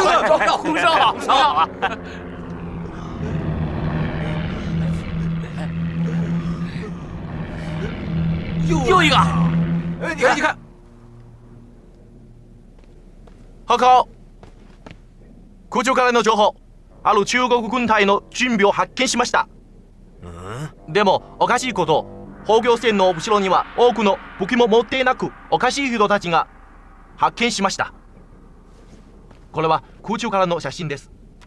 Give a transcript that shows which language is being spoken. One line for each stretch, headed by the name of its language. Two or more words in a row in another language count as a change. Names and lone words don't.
Chinese: 红烧好，红烧好啊！又一个，哎，你看，你看，報告。
Japanese: 空中からの情報、ある中国軍隊の準備を発見しました。でもおかしいこと、砲撃線の後ろには多くの武器も持っていなく、おかしい人たちが発見しました。これは空中からの写真です。